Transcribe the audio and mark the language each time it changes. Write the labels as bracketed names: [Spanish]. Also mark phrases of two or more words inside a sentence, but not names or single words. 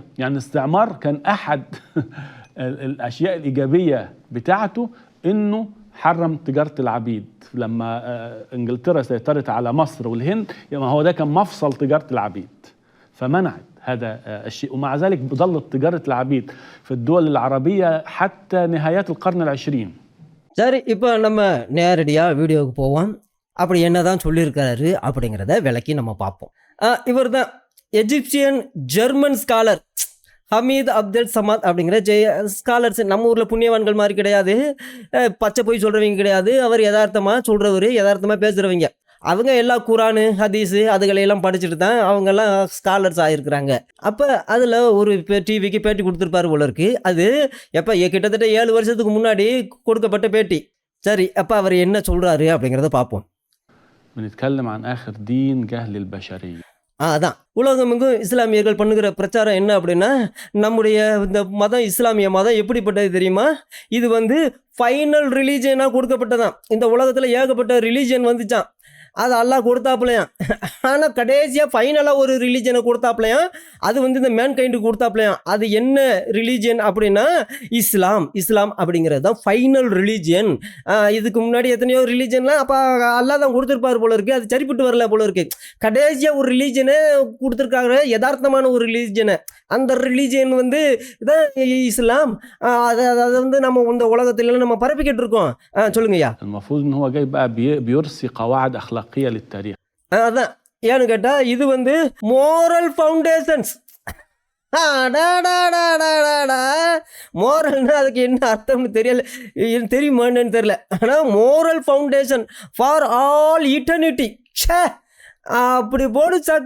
[Arabic] يعني الاستعمار كان أحد الأشياء الإيجابية بتاعته إنه حرم تجارة العبيد. لما إنجلترا سيطرت على مصر والهند، يعني هو ده كان مفصل تجارة العبيد، فمنعت هذا الشيء. ومع ذلك ظلت تجارة العبيد في الدول العربية حتى نهايات القرن العشرين. [Tamil] சரி, இப்போ நம்ம நேரடியாக வீடியோவுக்கு போவோம். அப்படி என்னதான் சொல்லியிருக்காரு அப்படிங்கிறத விளக்கி நம்ம பார்ப்போம். இவர் தான் [English] Egyptian German scholar [Tamil] ஹமீத் அப்துல் சமாத் அப்படிங்கிற ஸ்காலர்ஸ். நம்ம ஊரில் புண்ணியவான்கள் மாதிரி கிடையாது, பச்சை போய் சொல்கிறவங்க கிடையாது. அவர் யதார்த்தமாக சொல்கிறவர், யதார்த்தமாக பேசுகிறவங்க. அவங்க எல்லாம் குரானு ஹதீஸு அதுகளையெல்லாம் படிச்சுட்டு தான் அவங்கெல்லாம் ஸ்காலர்ஸ் ஆகிருக்கிறாங்க. அப்போ அதில் ஒரு டிவிக்கு பேட்டி கொடுத்துருப்பாரு போல இருக்கு. அது எப்போ கிட்டத்தட்ட 7 வருஷத்துக்கு முன்னாடி கொடுக்கப்பட்ட பேட்டி. சரி, அப்போ அவர் என்ன சொல்கிறாரு அப்படிங்கிறத பார்ப்போம். [Arabic] بنتكلم عن آخر دين جهل البشرية. [Tamil] அதான் உலகமெங்கும் இஸ்லாமியர்கள் பண்ணுகிற பிரச்சாரம் என்ன அப்படின்னா, நம்முடைய இந்த மதம் இஸ்லாமிய மதம் எப்படிப்பட்டது தெரியுமா? இது [English] final religion [Tamil] கொடுக்கப்பட்டதான். இந்த உலகத்தில் ஏகப்பட்ட ரிலீஜியன் வந்துச்சான். அது அல்லாஹ் கொடுத்தாப்புலையாம். ஆனால் கடைசியாக ஃபைனலாக ஒரு ரிலீஜனை கொடுத்தாப்புலையாம். அது வந்து இந்த மேன்கைண்டுக்கு கொடுத்தாப்புலையாம். அது என்ன ரிலீஜியன் அப்படின்னா இஸ்லாம் அப்படிங்கிறது தான் [English] final religion. [Tamil] இதுக்கு முன்னாடி எத்தனையோ ரிலீஜன்லாம் அப்போ அல்லாஹ் தான் கொடுத்துருப்பார் போல இருக்குது. அது சரிப்பட்டு வரல போல இருக்குது. கடைசியாக ஒரு ரிலீஜனை கொடுத்துருக்காங்க, யதார்த்தமான ஒரு ரிலீஜனை. அந்த ரிலீஜியன் வந்து தான் இஸ்லாம். அதை வந்து நம்ம இந்த உலகத்துல நம்ம பரப்பிக்கிட்டு இருக்கோம். சொல்லுங்கய்யா. [Arabic] المفروض ان هو جاي بقى بيرسي قواعد اخلاقيه للتاريخ. [Tamil] அதான் ஏன்னு கேட்டால் இது வந்து [English] moral foundations. [Tamil] மோரல்னா அதுக்கு என்ன அர்த்தம்னு தெரியல, தெரியுமான்னு தெரியல. [English] ஆனால் moral foundation for all eternity. [Tamil] அப்படி போடு சக்க.